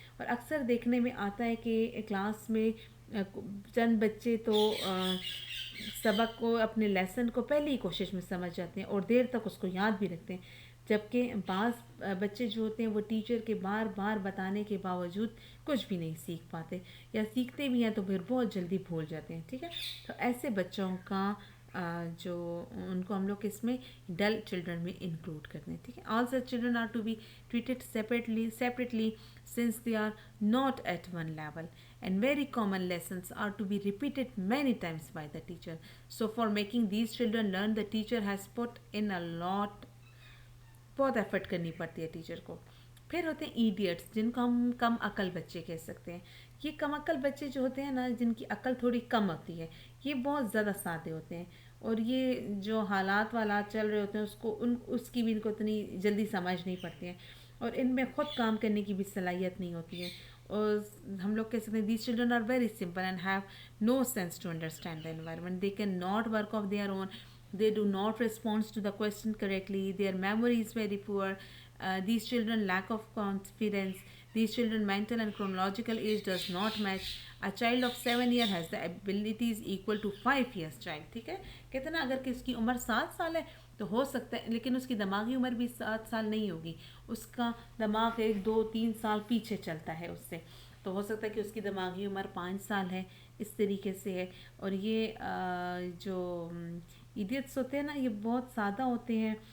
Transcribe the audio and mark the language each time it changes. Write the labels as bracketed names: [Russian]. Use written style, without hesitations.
[Urdu] اور اکثر دیکھنے میں آتا ہے کہ کلاس میں چند بچے تو سبق کو، اپنے لیسن کو پہلی کوشش میں سمجھ جاتے ہیں اور دیر تک اس کو یاد بھی رکھتے ہیں، جبکہ بعض بچے جو ہوتے ہیں وہ ٹیچر کے بار بار بتانے کے باوجود کچھ بھی نہیں سیکھ پاتے، یا سیکھتے بھی ہیں تو پھر بہت جلدی بھول جاتے ہیں. ٹھیک ہے. تو ایسے بچوں کا جو ان کو ہم لوگ اس میں ڈل چلڈرن میں انکلوڈ کرتے ہیں. ٹھیک ہے. [English] All such children are to be treated separately since they are not at one level, and very common lessons are to be repeated many times by the teacher. So for making these children learn, the teacher has put in a lot، [Urdu] بہت effort کرنی پڑتی ہے teacher کو. پھر ہوتے ہیں idiots, جن کو ہم کم عقل بچے کہہ سکتے ہیں. یہ کم عقل بچے جو ہوتے ہیں نا، جن کی عقل تھوڑی کم ہوتی ہے، یہ بہت زیادہ سادے ہوتے ہیں، اور یہ جو حالات والات چل رہے ہوتے ہیں اس کی بھی ان کو اتنی جلدی سمجھ نہیں پڑتی ہیں، اور ان میں خود کام کرنے کی بھی صلاحیت نہیں ہوتی ہے. اور ہم لوگ کہہ سکتے ہیں [English] These children are very simple and have no sense to understand the environment. They can not work of their own. They do not respond to the question correctly. Their memory is very poor. These children lack of confidence. These children mental and chronological age does not match. A child of 7 years has the abilities equal to 5 years child. [Urdu] ٹھیک ہے. کہتے ہیں نا اگر کس کی عمر 7 سال ہے تو ہو سکتا ہے، لیکن اس کی دماغی عمر بھی 7 سال نہیں ہوگی، اس کا دماغ 1 2 3 سال پیچھے چلتا ہے اس سے. تو ہو سکتا ہے کہ اس کی دماغی عمر 5 سال ہے، اس طریقے سے ہے. اور یہ جو ایڈیٹس ہوتے ہیں نا یہ بہت سادہ ہوتے ہیں.